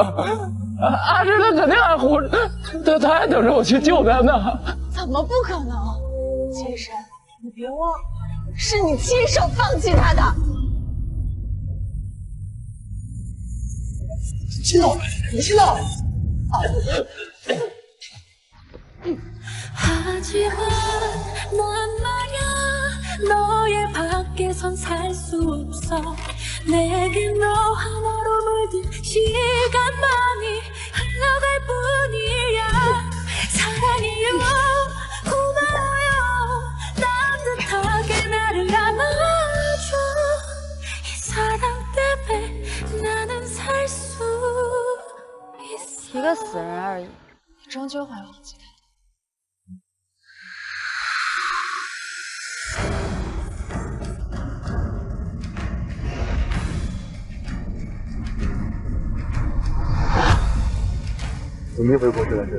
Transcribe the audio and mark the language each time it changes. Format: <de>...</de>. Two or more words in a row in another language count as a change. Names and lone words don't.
<zh>阿芝她肯定还活着，她还等着我去救她呢。怎么不可能？金神，你别忘了，是你亲手放弃她的。秦总，你知道？</zh> <ko>하지만 난 말야 너의 밖에선 살 수 없어 내겐 너 하나로 물든 시간만이 흘러갈 뿐이야 사랑해요 고마워요 따뜻하게 나를 안아줘 이 사랑 때문에 나는 살 수 있어</ko> <zh>一个死人而已，你终究会忘记他。怎么一回国就来这里？</zh>